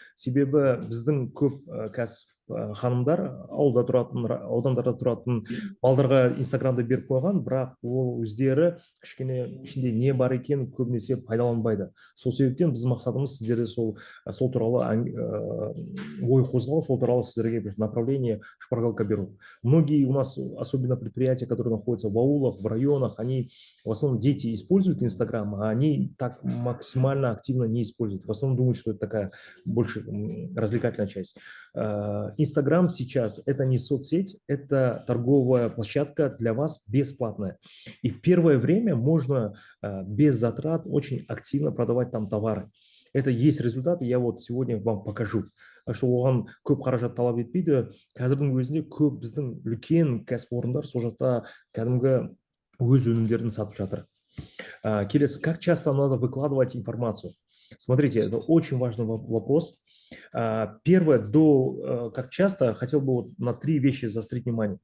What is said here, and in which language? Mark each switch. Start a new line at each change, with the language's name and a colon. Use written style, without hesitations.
Kazakh: Себебі біздің көп кәсіп ханымдар ауылда тұратын, аудандарда тұратын балдарға Инстаграмды беріп қойған, бірақ ол өздері кішкене ішінде не бар екен көбінесе пайдаланбайды. Сол себептен біздің мақсатымыз сіздерде сол туралы ой қозғау, сол туралы сіздерге
Russian: направление, шпаргалка
Kazakh: беру.
Russian: Многие у нас, особенно предприятия, которые находятся в аулах, в районах, они в основном дети используют Инстаграм, а они так максимально активно не используют. В основном думают, что это такая больше развлекательная часть. Инстаграм сейчас это не соцсеть, это торговая площадка для вас бесплатная. И первое время можно без затрат очень активно продавать там товары. Это есть результат, я вот сегодня вам покажу. Что
Kazakh: оған көп қаражат талап етпейді. Қазірдің өзінде көп біздің үлкен кәсіпорындар сол жақта кәдімгі өз өнімдерін сатып жатыр. Келесі,
Russian: как часто надо выкладывать информацию? Смотрите, это очень важный вопрос. Первое, как часто, хотел бы вот на 3 вещи заострить внимание.